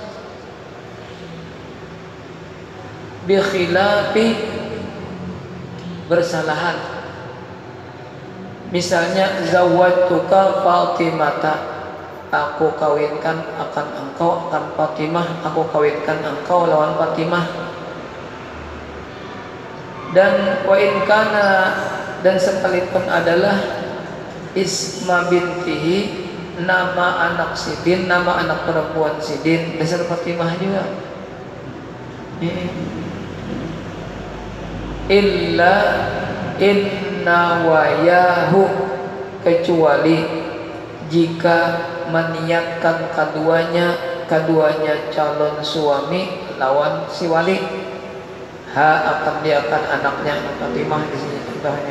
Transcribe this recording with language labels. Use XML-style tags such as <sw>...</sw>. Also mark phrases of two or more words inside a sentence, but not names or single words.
<bjn>Bikhilafi, bersalahan. Misalnya</bjn> <ar>zawwajtuka Fatimata,</ar> <bjn>aku kawinkan akan engkau akan Fatimah, aku kawinkan engkau lawan Fatimah. Dan</bjn> <ar>wa in kana,</ar> <bjn>dan sekalipun adalah</bjn> <ar>isma bintihi,</ar> <bjn>nama anak Sidin, nama anak perempuan Sidin, dasar Fatimah juga.</bjn> <ar>Illa inna wayahu,</ar> <bjn>kecuali jika meniatkan keduanya calon suami lawan si wali, akan anaknya Fatimah di sini contohnya.</bjn>